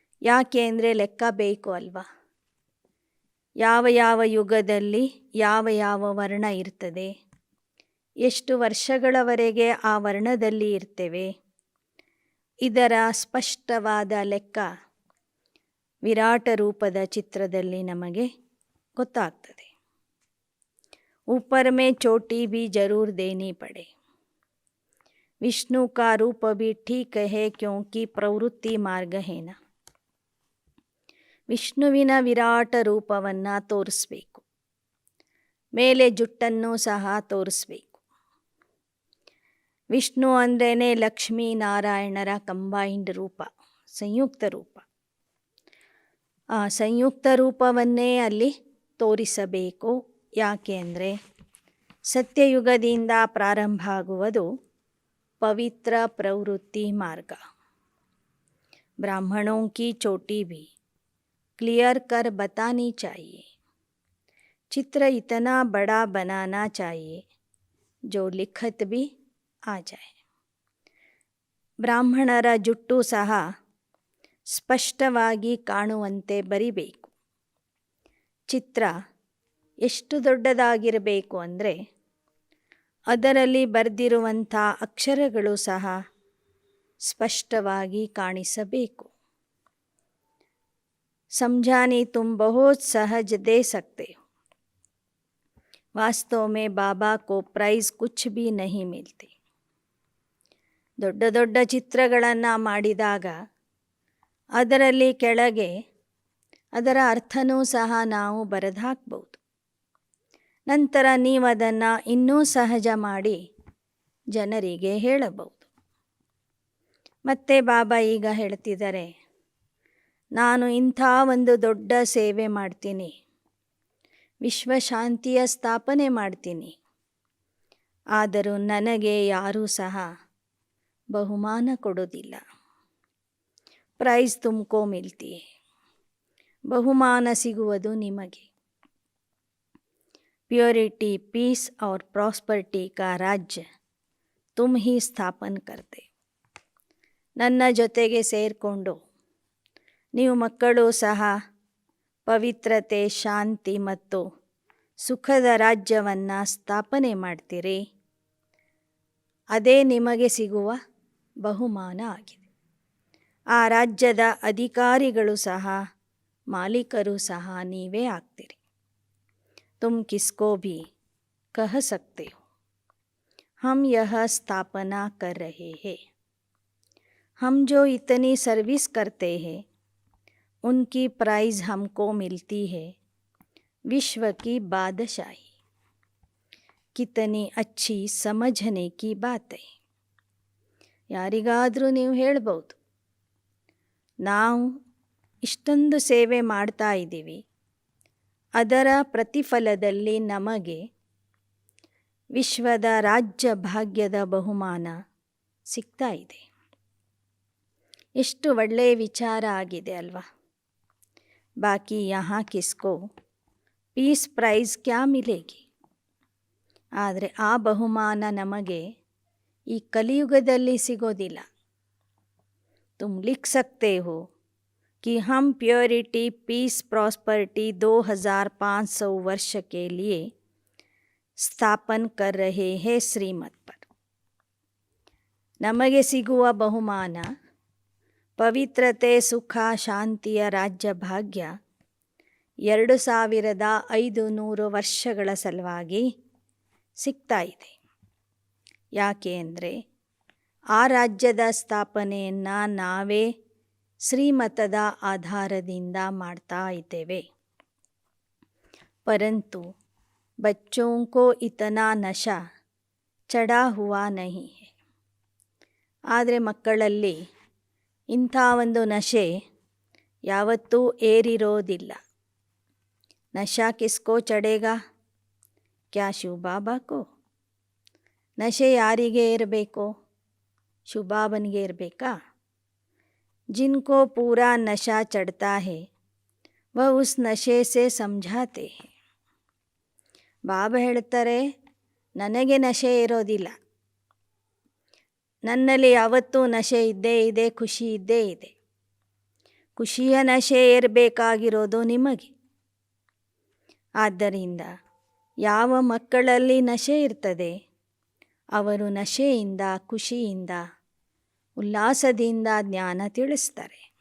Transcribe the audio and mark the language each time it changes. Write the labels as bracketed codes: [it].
[kn] ಯಾಕೆ ಅಂದರೆ ಲೆಕ್ಕ ಬೇಕು ಅಲ್ವಾ. ಯಾವ ಯಾವ ಯುಗದಲ್ಲಿ ಯಾವ ಯಾವ ವರ್ಣ ಇರ್ತದೆ, ಎಷ್ಟು ವರ್ಷಗಳವರೆಗೆ ಆ ವರ್ಣದಲ್ಲಿ ಇರ್ತೇವೆ, ಇದರ ಸ್ಪಷ್ಟವಾದ ಲೆಕ್ಕ ವಿರಾಟ ರೂಪದ ಚಿತ್ರದಲ್ಲಿ ನಮಗೆ ಗೊತ್ತಾಗ್ತದೆ. [hi] ऊपर में चोटी भी जरूर देनी पड़े. विष्णु का रूप भी ठीक है क्योंकि प्रवृत्ति मार्ग है ना. [kn] ವಿಷ್ಣುವಿನ ವಿರಾಟ ರೂಪವನ್ನು ತೋರಿಸ್ಬೇಕು. ಮೇಲೆ ಜುಟ್ಟನ್ನು ಸಹ ತೋರಿಸ್ಬೇಕು. ವಿಷ್ಣು ಅಂದ್ರೇ ಲಕ್ಷ್ಮೀ ನಾರಾಯಣರ ಕಂಬೈನ್ಡ್ ರೂಪ, ಸಂಯುಕ್ತ ರೂಪ. ಆ ಸಂಯುಕ್ತ ರೂಪವನ್ನೇ ಅಲ್ಲಿ ತೋರಿಸಬೇಕು. ಯಾಕೆ ಅಂದರೆ ಸತ್ಯಯುಗದಿಂದ ಪ್ರಾರಂಭ ಆಗುವುದು ಪವಿತ್ರ ಪ್ರವೃತ್ತಿ ಮಾರ್ಗ. [hi] ಬ್ರಾಹ್ಮಣೋं की चोटी भी क्लियर कर बतानी चाहिए. चित्र इतना बड़ा बनाना चाहिए जो लिखत भी आ जाए. [kn] ಬ್ರಾಹ್ಮಣರ ಜುಟ್ಟು ಸಹ ಸ್ಪಷ್ಟವಾಗಿ ಕಾಣುವಂತೆ ಬರಿಬೇಕು. ಚಿತ್ರ ಎಷ್ಟು ದೊಡ್ಡದಾಗಿರಬೇಕು ಅಂದರೆ ಅದರಲ್ಲಿ ಬರೆದಿರುವಂಥ ಅಕ್ಷರಗಳು ಸಹ ಸ್ಪಷ್ಟವಾಗಿ ಕಾಣಿಸಬೇಕು. [hi] समझाने तुम बहुत सहज दे सकते हो. वास्तव में बाबा को प्राइज कुछ भी नहीं मिलती. [kn] ದೊಡ್ಡ ದೊಡ್ಡ ಚಿತ್ರಗಳನ್ನು ಮಾಡಿದಾಗ ಅದರಲ್ಲಿ ಕೆಳಗೆ ಅದರ ಅರ್ಥನೂ ಸಹ ನಾವು ಬರೆದು ಹಾಕ್ಬೋದು. ನಂತರ ನೀವು ಅದನ್ನು ಇನ್ನೂ ಸಹಜ ಮಾಡಿ ಜನರಿಗೆ ಹೇಳಬಹುದು. ಮತ್ತೆ ಬಾಬಾ ಈಗ ಹೇಳ್ತಿದ್ದಾರೆ, ನಾನು ಇಂಥ ಒಂದು ದೊಡ್ಡ ಸೇವೆ ಮಾಡ್ತೀನಿ, ವಿಶ್ವಶಾಂತಿಯ ಸ್ಥಾಪನೆ ಮಾಡ್ತೀನಿ. ಆದರೂ ನನಗೆ ಯಾರೂ ಸಹ ಬಹುಮಾನ ಕೊಡೋದಿಲ್ಲ. [hi] ಪ್ರೈಸ್ ತುಮಕೋ ಮಿಲ್ತಿ, [kn] ಬಹುಮಾನ ಸಿಗುವುದು ನಿಮಗೆ. [en] purity, peace [hi] और प्रॉस्पेरिटी का राज्य तुम ही ಸ್ಥಾಪನ करते. [kn] ನನ್ನ ಜೊತೆಗೆ ಸೇರಿಕೊಂಡು ನೀವು ಮಕ್ಕಳು ಸಹ ಪವಿತ್ರತೆ, ಶಾಂತಿ ಮತ್ತು ಸುಖದ ರಾಜ್ಯವನ್ನು ಸ್ಥಾಪನೆ ಮಾಡ್ತೀರಿ. ಅದೇ ನಿಮಗೆ ಸಿಗುವ ಬಹುಮಾನ ಆಗಿದೆ. ಆ ರಾಜ್ಯದ ಅಧಿಕಾರಿಗಳು ಸಹ, ಮಾಲೀಕರು ಸಹ ನೀವೇ ಆಗ್ತೀರಿ. [hi] तुम किसको भी कह सकते हो हम यह स्थापना कर रहे हैं. हम जो इतनी सर्विस करते हैं उनकी प्राइज़ हमको मिलती है विश्व की बादशाही. कितनी अच्छी समझने की बात है. [kn] ಯಾರಿಗಾದರೂ ನೀವು ಹೇಳ್ಬೋದು, ನಾವು ಇಷ್ಟೊಂದು ಸೇವೆ ಮಾಡ್ತಾ ಇದ್ದೀವಿ, ಅದರ ಪ್ರತಿಫಲದಲ್ಲಿ ನಮಗೆ ವಿಶ್ವದ ರಾಜ್ಯ ಭಾಗ್ಯದ ಬಹುಮಾನ ಸಿಗ್ತಾ ಇದೆ. ಎಷ್ಟು ಒಳ್ಳೆಯ ವಿಚಾರ ಆಗಿದೆ ಅಲ್ವಾ. [hi] ಬಾಕಿ ಯಹಾ ಕಿಸ್ಕೋ ಪೀಸ್ ಪ್ರೈಸ್ ಕ್ಯಾ ಮಿಲೇಗಿ. [kn] ಆದರೆ ಆ ಬಹುಮಾನ ನಮಗೆ ಈ ಕಲಿಯುಗದಲ್ಲಿ ಸಿಗೋದಿಲ್ಲ. [hi] ತುಮ್ ಲಿಖ್ ಸಕ್ತೆ ಹೋ कि हम [en] purity, peace, prosperity [hi] 2500 वर्ष के लिए ಸ್ಥಾಪನ್ कर रहे हैं ಶ್ರೀಮತ್ पर. [kn] ನಮಗೆ ಸಿಗುವ ಬಹುಮಾನ ಪವಿತ್ರತೆ, ಸುಖ, ಶಾಂತಿಯ ರಾಜ್ಯ ಭಾಗ್ಯ 2500 ವರ್ಷಗಳ ಸಲುವಾಗಿ ಸಿಗ್ತಾ ಇದೆ. ಯಾಕೆ ಅಂದರೆ ಆ ರಾಜ್ಯದ ಸ್ಥಾಪನೆಯನ್ನು ನಾವೇ ಶ್ರೀಮತದ ಆಧಾರದಿಂದ ಮಾಡ್ತಾ ಇದ್ದೇವೆ. [hi] ಪರಂತು बच्चों को इतना नशा चढ़ा हुआ नहीं है. [kn] ಆದರೆ ಮಕ್ಕಳಲ್ಲಿ ಇಂಥ ಒಂದು ನಶೆ ಯಾವತ್ತೂ ಏರಿರೋದಿಲ್ಲ. [hi] ನಶಾ ಕಿಸ್ಕೋ ಚढ़ेगा? ಕ್ಯಾ ಶಿವ ಬಾಬಾ ಕೋ? [kn] ನಶೆ ಯಾರಿಗೆ ಇರಬೇಕು? ಶಿವ ಬಾಬನಿಗೆ ಇರಬೇಕಾ? [hi] जिनको पूरा नशा चढ़ता है वह उस नशे से समझाते हैं. [kn] ಬಾಬಾ ಹೇಳ್ತಾರೆ, ನನಗೆ ನಶೆ ಇರೋದಿಲ್ಲ, ನನ್ನಲ್ಲಿ ಯಾವತ್ತೂ ನಶೆ ಇದ್ದೇ ಇದೆ, ಖುಷಿ ಇದ್ದೇ ಇದೆ. ಖುಷಿಯ ನಶೆ ಏರಬೇಕಾಗಿರೋದು ನಿಮಗೆ. ಆದ್ದರಿಂದ ಯಾವ ಮಕ್ಕಳಲ್ಲಿ ನಶೆ ಇರ್ತದೆ ಅವರು ನಶೆಯಿಂದ, ಖುಷಿಯಿಂದ, ಉಲ್ಲಾಸದಿಂದ ಜ್ಞಾನ ತಿಳಿಸ್ತಾರೆ.